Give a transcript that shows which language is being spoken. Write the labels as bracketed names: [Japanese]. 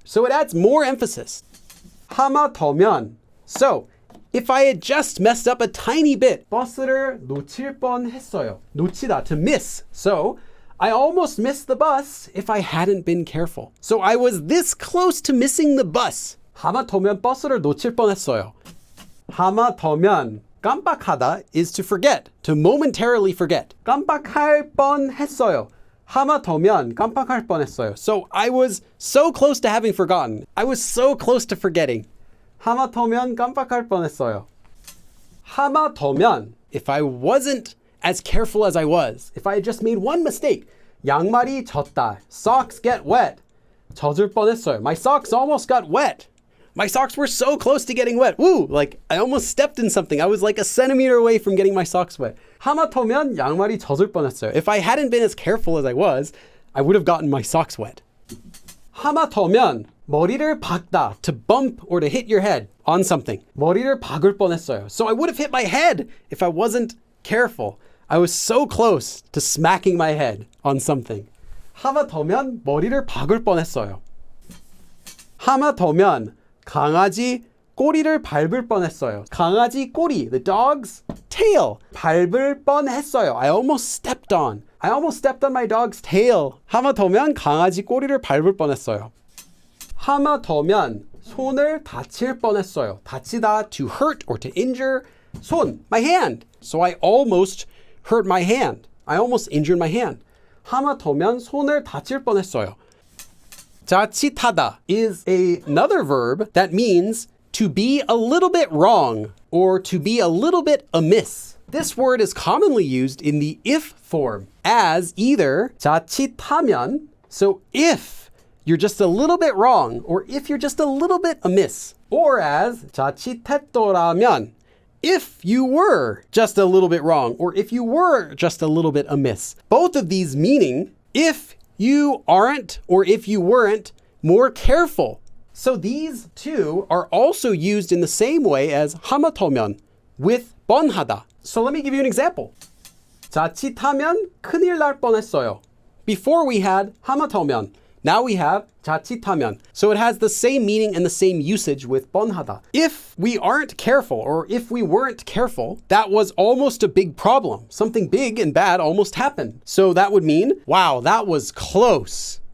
[English] So it adds more emphasis. 하마터면. So if I had just messed up a tiny bit, [Korean] 버스를 놓칠 뻔했어요. [English] 놓치다, to miss. So I almost missed the bus if I hadn't been careful. So I was this close to missing the bus. [Korean] 하마터면 버스를 놓칠 뻔했어요. [English] 하마터면, 깜빡하다 is to forget, to momentarily forget. [Korean] 깜빡할 뻔했어요. 하마터면 깜빡할 뻔했어요. [English] So I was so close to having forgotten. I was so close to forgetting. [Korean] 하마터면 깜빡할 뻔했어요. [English] 하마터면, if I wasn't as careful as I was, if I had just made one mistake, 양말이 젖다, socks get wet. [Korean] 젖을 뻔했어요. [English] My socks almost got wet. My socks were so close to getting wet. Woo! Like I almost stepped in something. I was like a centimeter away from getting my socks wet. [Korean] 하마터면 양말이 젖을 뻔했어요. [English] If I hadn't been as careful as I was, I would have gotten my socks wet. 하마터면, 머리를 박다, to bump or to hit your head on something. [Korean] 머리를 박을 뻔했어요. [English] So I would have hit my head if I wasn't careful. I was so close to smacking my head on something. [Korean] 하마터면 머리를 박을 뻔했어요. 하마터면 강아지 꼬리를 밟을 뻔했어요. [English] 강아지 꼬리, the dog's tail. [Korean] 밟을 뻔했어요. [English] I almost stepped on my dog's tail. [Korean] 하마터면 강아지 꼬리를 밟을 뻔했어요. 하마터면 손을 다칠 뻔했어요. [English] 다치다, to hurt or to injure. 손, my hand. So I almost hurt my hand. I almost injured my hand. [Korean] 하마터면 손을 다칠 뻔했어요. [English] 자칫하다 is another verb that means to be a little bit wrong or to be a little bit amiss. This word is commonly used in the if form as either 자칫하면, so if you're just a little bit wrong or if you're just a little bit amiss, or as 자칫했더라면, if you were just a little bit wrong or if you were just a little bit amiss. Both of these meaning if you aren't or if you weren't more careful. So these two are also used in the same way as 하마터면 with 뻔하다. So let me give you an example. [Korean] 자칫하면 큰일 날 뻔했어요. [English] Before we had 하마터면. Now we have 자칫하면. So it has the same meaning and the same usage with 뻔하다. If we aren't careful or if we weren't careful, that was almost a big problem. Something big and bad almost happened. So that would mean, wow, that was close.